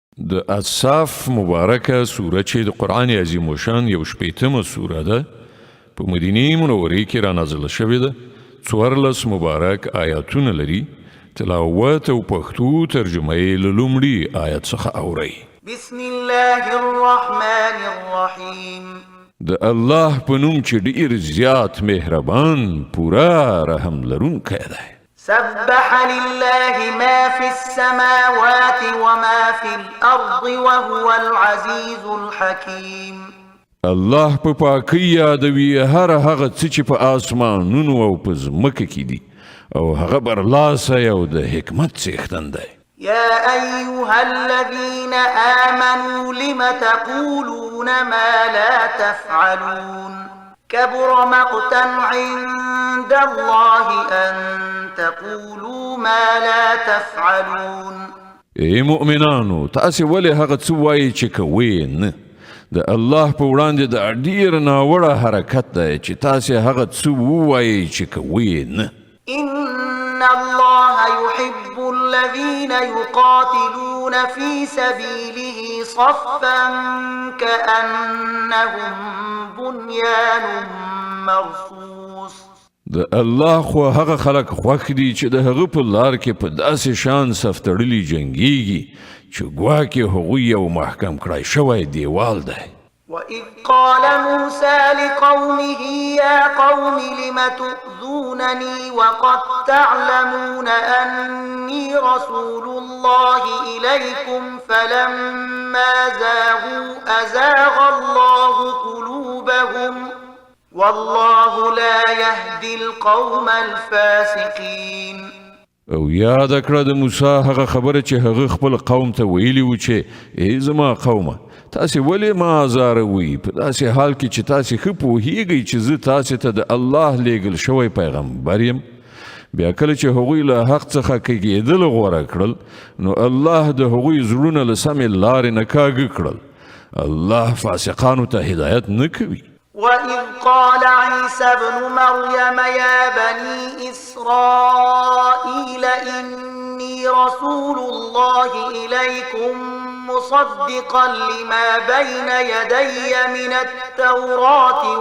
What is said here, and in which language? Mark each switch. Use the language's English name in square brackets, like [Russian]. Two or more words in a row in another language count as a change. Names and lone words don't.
[Pashto] د اصحاف مبارکه سوره چې د قرآن عظیم الشان یو شپیتمه سوره ده په مدینه منوره کې را نازله شوې ده 14 مبارک آیاتونه لري تلاوت او پښتو ترجمه یې له لومړي آیت څخه اورئ [Arabic] بسم الله الرحمن الرحیم [Pashto] د الله په نوم چې ډېر زیات مهربان پورا رحم لرونکی دی [Arabic] سبح لله ما في السماوات وما في الأرض وهو العزيز الحكيم [Pashto] الله په پاکۍ یادوي هر هغه څه چې په آسمانونو او په ځمکه کې دي او هغه برلاسه او د حکمت څښتن دی [Arabic] يا أيها الذين آمنوا لم تقولون ما لا تفعلون كبر مقتا عند الله أن تقولوا ما لا تفعلون [Pashto] ای مؤمنانو تاسې ولې هغه څه وایئ چې کوئ نه د الله په وړاندې د ډېر ناوړه حرکت دی چې تاسې هغه څه ووایئ چې کوئ نه [Arabic] إن الله يحب الذين يقاتلون في سبيله صفا كأنهم بنيان مرصوص [Pashto] د الله خو هغه خلک خوښ دي چې د هغه په لار کې په داسې شان صف تړلي جنګیږي چې ګواکې هغوی یو محکم کړای شوی دیوال دی [Arabic] وإذ قال موسى لقومه يا قوم لم تؤذونني وقد تعلمون أني رسول الله إليكم فلما زاغوا أزاغ الله قلوبهم والله لا يهدي القوم الفاسقين [Pashto] او یاد کړه د موسی هغه خبره چې هغه خپل قوم ته ویلی و چې ای زما قومه تاسې ولې ما ازاروئ په داسې حال کې چې تاسې ښه پوهیږئ چې زه تاسې ته د الله لیږل شوی پیغمبر یم بیا کله چې هغوی له حق څخه کږېدل غوره کړل نو الله د هغوی زړونه له سمې لارې نه کاږه کړل الله فاسقانو ته هدایت نه کوي [Arabic] وإذ قال عيسى ابن مريم يا بني إسرائيل إني رسول الله إليكم مصدقا لما بين يدي من التوراة